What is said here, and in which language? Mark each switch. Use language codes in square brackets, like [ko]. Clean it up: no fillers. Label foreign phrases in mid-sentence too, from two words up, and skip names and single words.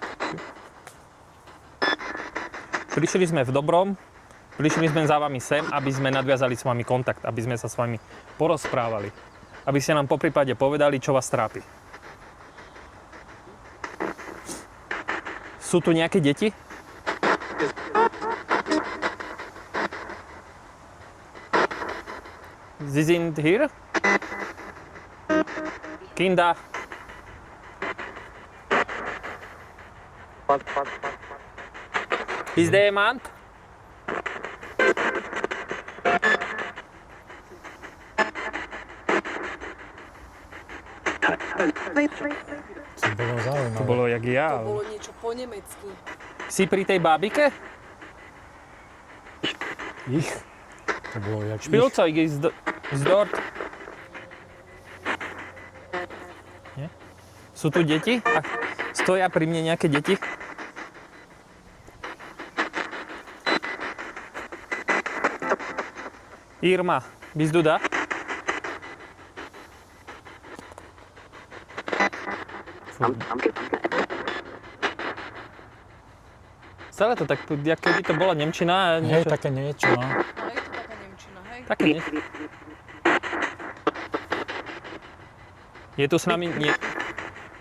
[sk] Prišli sme v dobrom, prišli sme za vami sem, aby sme nadviazali s vami kontakt, aby sme sa s vami porozprávali. Aby ste nám poprípade povedali, čo vás trápi. Sú tu nejaké deti? [de] Sie sind hier? Kinder? [en] Is there jemand? [sk] To bolo zaujímavé. To bolo jak ja. To bolo niečo po nemecky. Si pri tej bábike? Ich? To bolo jak [de] Spielzeug ist dort. [sk] Nie? Sú tu deti? A stoja pri mne nejaké deti? [de] Irma, bist du da? [sk] Celé to tak, jak keby to bola nemčina. Hej, také niečo, no. Ale je to taká nemčina, hej? Také nie. Je tu s nami...